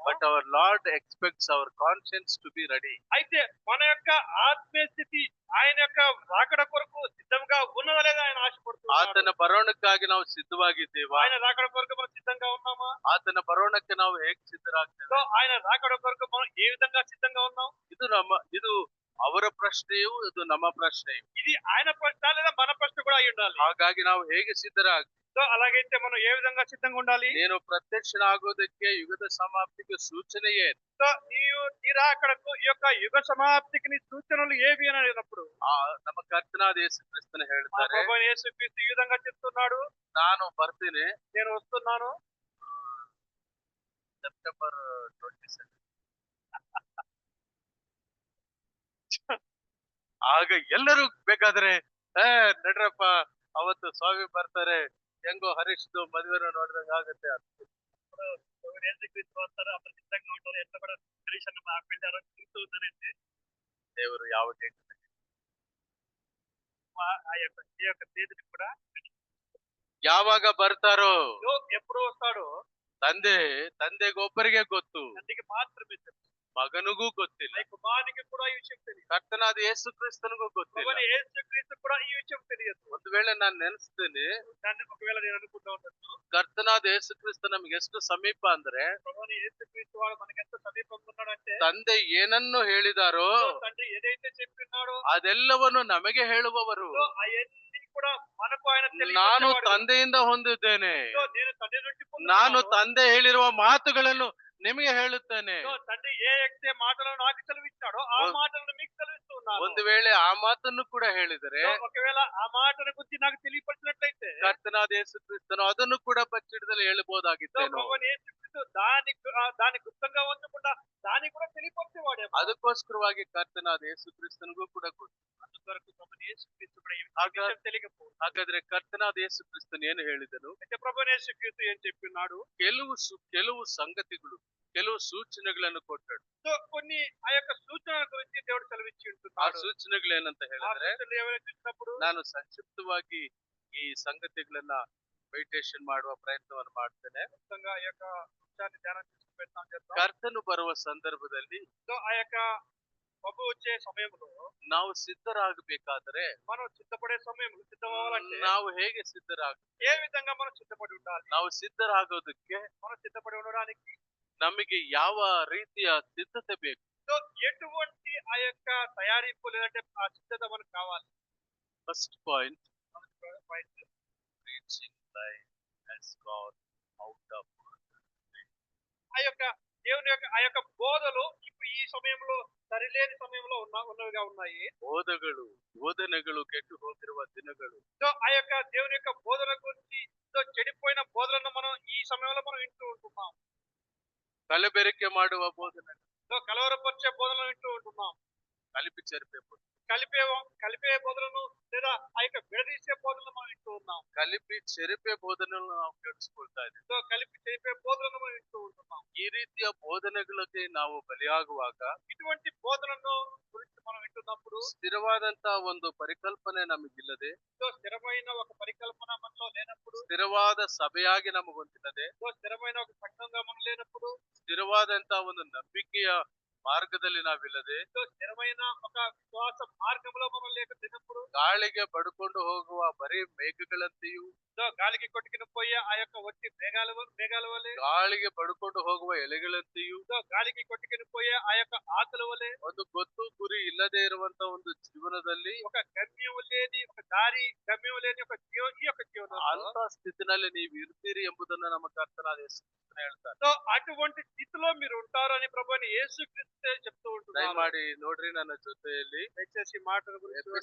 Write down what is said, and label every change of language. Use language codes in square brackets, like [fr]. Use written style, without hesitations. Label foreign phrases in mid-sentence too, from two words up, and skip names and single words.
[en] but our Lord expects our conscience to be ready. [te] అయితే మన యొక్క ఆత్మీయ స్థితి ఆయన యొక్క రాకడ కొరకు సిద్ధంగా ఉన్నదా లేదా ఆయన ఆశపడుతున్నాడు. [kn] ಆತನ ಬರೋಣಕ್ಕಾಗಿ ನಾವು ಸಿದ್ಧವಾಗಿದ್ದೇವಾ, [te] ఆయన రాకడ కొరకు మనం సిద్ధంగా ఉన్నామా? [kn] ಆತನ ಬರೋಣಕ್ಕೆ ನಾವು ಹೇಗೆ ಸಿದ್ಧರಾಗ್ತೇವೆ. [te] సో ఆయన రాకడ కొరకు మనం ఏ విధంగా సిద్ధంగా ఉన్నాం? [kn] ಇದು ಅವರ ಪ್ರಶ್ನೆಯು, ಇದು ನಮ್ಮ ಪ್ರಶ್ನೆಯು. [te] ఇది ఆయన ప్రశ్న లేదా మన ప్రశ్న కూడా అయి ఉండాలి. [kn] ಹಾಗಾಗಿ ನಾವು ಹೇಗೆ ಸಿದ್ಧರಾಗ್ತೇವೆ. [te] సో అలాగైతే మనం ఏ విధంగా సిద్ధంగా ఉండాలి? [kn] నేను ಪ್ರತ್ಯಕ್ಷನಾಗೋದಕ್ಕೆ ಯುಗದ ಸಮಾಪ್ತಿಗೆ ಸೂಚನೆ ಏನು? [te] సో నీవు నీ రాకడకు ఈ యొక్క యుగ సమాప్తికి నీ సూచనలు ఏవి అని అడిగినప్పుడు [kn] ನಮ್ಮ ಕರ್ತನಾದ ಯೇಸು ಕ್ರಿಸ್ತನು ಹೇಳ್ತಾರೆ, [te] ప్రభువైన యేసుక్రీస్తు ఈ విధంగా చెప్తున్నాడు, [kn] ನಾನು ಬರ್ತೀನಿ [te] నేను వస్తున్నాను [kn] ಸೆಪ್ಟೆಂಬರ್ 27. ಆಗ ಎಲ್ಲರೂ ಬೇಕಾದ್ರೆ ನಡ್ರಪ್ಪ ಅವತ್ತು ಸ್ವಾಮಿ ಬರ್ತಾರೆ, ಹೆಂಗೋ ಹರೀಶ್ದು ಮದುವೆನೂ ನೋಡಿದಂಗ ಆಗುತ್ತೆ ಅಂತ. [te] ప్రభువైన యేసుక్రీస్తు వస్తారు, అప్పుడు సిద్ధంగా ఉంటారు, ఎట్లా కూడా పరీక్షను పెట్టారో చూస్తుందండి. [kn] ದೇವರು ಯಾವ ಡೇಟ್ [te] ఆ యొక్క ఈ యొక్క తేదీని కూడా [kn] ಯಾವಾಗ ಬರ್ತಾರೋ [te] ఎప్పుడు వస్తాడో [kn] ತಂದೆಗೊಬ್ಬರಿಗೆ ಗೊತ್ತು, [te] తండ్రికి మాత్రమే తెలుసు, [kn] ಮಗನಿಗೂ ಗೊತ್ತಿಲ್ಲ, [te] కుమారునికి కూడా ఈ విషయం తెలియదు, [kn] ಕರ್ತನಾದ ಯೇಸು ಕ್ರಿಸ್ತನಿಗೂ ಗೊತ್ತಿಲ್ಲ. [te] ప్రభువైన యేసుక్రీస్తు కూడా ఈ విషయం తెలియదు. [kn] ಒಂದು ವೇಳೆ ನಾನು ನೆನೆಸ್ತೇನೆ, [te] దాన్ని ఒకవేళ నేను అనుకుంటా ఉండొచ్చు, [kn] ಕರ್ತನಾದ ಯೇಸು ಕ್ರಿಸ್ತ ನಮ್ಗೆ ಎಷ್ಟು ಸಮೀಪ ಅಂದ್ರೆ, [te] ప్రభువైన యేసుక్రీస్తు వాడు మనకి ఎంత సమీపంగా ఉన్నాడంటే, [kn] ತಂದೆ ಏನನ್ನು ಹೇಳಿದಾರೋ [te] తండ్రి ఏదైతే చెప్పినాడో [kn] ಅದೆಲ್ಲವನ್ನು ನಮಗೆ ಹೇಳುವವರು. [te] అవన్నీ కూడా మనకు ఆయన [kn] ನಾನು [te] తెలియజేసేవాడు. [kn] ತಂದೆಯಿಂದ ಹೊಂದಿದ್ದೇನೆ, [te] నేను తండ్రి నుండి [kn] ನಾನು [te] పొందుకున్నాను. [kn] ತಂದೆ ಹೇಳಿರುವ ಮಾತುಗಳನ್ನು ನಿಮಗೆ ಹೇಳುತ್ತೇನೆ. [te] తండ్రి ఏ ఎక్తే మాటలను నాకు సెలవిచ్చాడో ఆ మాటలను మీకు సెలవిస్తున్నాను. [kn] ಒಂದು ವೇಳೆ ಆ ಮಾತನ್ನು ಕೂಡ ಹೇಳಿದರೆ, [te] ఒకవేళ ఆ మాటను గురించి నాకు తెలియపరిచినట్లయితే [kn] ಕರ್ತನಾದ ಯೇಸು ಕ್ರಿಸ್ತನು ಅದನ್ನು ಕೂಡ ಬಚ್ಚಿಡದಲ್ಲಿ ಹೇಳಬಹುದಾಗಿತ್ತೇನೋ. [te] ప్రభువైన యేసుక్రీస్తు దాని గుప్తంగా ఉంచకుండా దాన్ని కూడా తెలియపరిచేవాడేమో. [kn] ಅದಕ್ಕೋಸ್ಕರವಾಗಿ ಕರ್ತನಾದ ಯೇಸು ಕ್ರಿಸ್ತನಿಗೂ ಕೂಡ ಗೊತ್ತು. [te] అందుకొరకు ప్రభువైన యేసుక్రీస్తు కూడా ఈ [kn] ಹಾಗ- [te] విషయం తెలియకపోవచ్చు. [kn] ಹಾಗಾದ್ರೆ ಕರ್ತನಾದ ಯೇಸು ಕ್ರಿಸ್ತನು ಏನು ಹೇಳಿದನು? [te] అయితే ప్రభువైన యేసుక్రీస్తు ఏం చెప్పినాడు? [kn] ಕೆಲವು ಸಂಗತಿಗಳು, ಕೆಲವು ಸೂಚನೆಗಳನ್ನು ಕೊಟ್ಟರು. [te] సో కొన్ని ఆ యొక్క సూచనల గురించి దేవుడు సెలవిచ్చి [kn] ಆ [te] ఉంటున్నాడు. [kn] ಸೂಚನೆಗಳು ಏನಂತ [te] ఆ [kn] ಹೇಳಿದ್ರೆ, [te] సూచనలు ఏమైనా చూసినప్పుడు [kn] ನಾನು ಸಂಕ್ಷಿಪ್ತವಾಗಿ ಈ ಸಂಗತಿಗಳನ್ನ ಮೆಡಿಟೇಷನ್ ಮಾಡುವ ಪ್ರಯತ್ನವನ್ನು ಮಾಡ್ತೇನೆ. [te] మొత్తంగా ఈ యొక్క అంశాన్ని ధ్యానం చేసుకుని ప్రయత్నం చేద్దాం. [kn] ಕರ್ತನು ಬರುವ ಸಂದರ್ಭದಲ್ಲಿ [te] సో ఆ యొక్క ప్రభు వచ్చే సమయంలో [kn] ನಾವು ಸಿದ್ಧರಾಗಬೇಕಾದರೆ [te] మనం సిద్ధపడే సమయంలో సిద్ధమవ్వాలంటే [kn] ನಾವು ಹೇಗೆ [te] ఏ విధంగా మనం సిద్ధపడి ఉండాలి? [kn] ನಾವು ಸಿದ್ಧರಾಗೋದಕ್ಕೆ [te] మనం సిద్ధపడి ఉండడానికి [kn] ನಮಗೆ ಯಾವ ರೀತಿಯ ಸಿದ್ಧತೆ ಬೇಕು? [te] సో ఎటువంటి ఆ యొక్క తయారీపు లేదంటే ఆ సిద్ధత మనకు కావాలి. [en] First point, Point. preaching life has gone out of [te] ఆ యొక్క దేవుని యొక్క ఆ యొక్క బోధలు ఇప్పుడు ఈ సమయంలో సరిలేని సమయంలో ఉన్నవిగా ఉన్నాయి. [kn] ಬೋಧನೆಗಳು ಕೆಟ್ಟು ಹೋಗಿರುವ ದಿನಗಳು. [te] సో ఆ యొక్క దేవుని యొక్క బోధన గురించి సో చెడిపోయిన బోధనను మనం ఈ సమయంలో మనం వింటూ ఉంటున్నాం. [kn] ಕಲಬೆರಕೆ ಮಾಡುವ ಬೋಧನೆ, [te] సో కలవరపరిచే బోధనలు వింటూ ఉంటున్నాం. కలిపి చెరిపే ಬೋಧನೆ, కలిపే బోధనలు లేదా ఆ యొక్క విడదీసే బోధనలు మనం వింటూ ఉన్నాం. కలిపి చెరిపే [kn] ಬೋಧನೆಯನ್ನು ನಾವು ಕೇಳಿಸ್ಕೊಳ್ತಾ ಇದ್ದೀವಿ. [te] సో కలిపి చెరిపే బోధనలు మనం వింటూ ఉంటున్నాం. [kn] ಈ ರೀತಿಯ ಬೋಧನೆಗಳಿಗೆ ನಾವು ಬಲಿಯಾಗುವಾಗ [te] ఇటువంటి బోధనను గురించి మనం వింటున్నప్పుడు [kn] ಸ್ಥಿರವಾದಂತಹ ಒಂದು ಪರಿಕಲ್ಪನೆ ನಮಗಿಲ್ಲದೆ, [te] సో స్థిరమైన ఒక పరికల్పన మనలో లేనప్పుడు, [kn] ಸ್ಥಿರವಾದ ಸಭೆಯಾಗಿ ನಮಗೊಂದಿಲ್ಲದೆ, [te] సో స్థిరమైన ఒక సంఘంగా మనం లేనప్పుడు, [kn] ಸ್ಥಿರವಾದಂತಹ ಒಂದು ನಂಬಿಕೆಯ ಮಾರ್ಗದಲ್ಲಿ ನಾವಿಲ್ಲದೆ, [te] సో స్థిరమైన ఒక విశ్వాస మార్గంలో మనం లేకపోయినప్పుడు, [kn] ಗಾಳಿಗೆ ಬಡ್ಕೊಂಡು ಹೋಗುವ ಬರೀ ಮೇಘಗಳಂತೆಯೂ, [te] గాలికి కొట్టుకుని పోయే ఆ యొక్క వచ్చి మేఘాల వలె, [kn] ಗಾಳಿಗೆ ಪಡ್ಕೊಂಡು ಹೋಗುವ ಎಲೆಗಳಂತೆಯೂ, [te] గాలికి కొట్టుకుని పోయే ఆ యొక్క ఆకుల వలె, [kn] ಒಂದು ಗೊತ್ತು ಗುರಿ ಇಲ್ಲದೆ ಇರುವಂತ ಒಂದು ಜೀವನದಲ್ಲಿ [te] ఒక గమ్యం లేని ఒక దారి, గమ్యం లేని ఒక ఈ యొక్క జీవనంలో, [kn] ಅಂತ ಸ್ಥಿತಿನಲ್ಲಿ ನೀವು ಇರ್ತೀರಿ ಎಂಬುದನ್ನ ನಮ್ಮ ಕರ್ತನಾದ ಯೇಸು ಕ್ರಿಸ್ತನು ಹೇಳ್ತಾರೆ. [te] అటువంటి స్థితిలో మీరు ఉంటారని ప్రభువైన యేసుక్రీస్తే చెప్తూ ఉంటున్నారు. [kn] ದಯಮಾಡಿ ನೋಡ್ರಿ ನನ್ನ ಜೊತೆಯಲ್ಲಿ [te] దయచేసి ఈ మాటల గురించి చూడండి.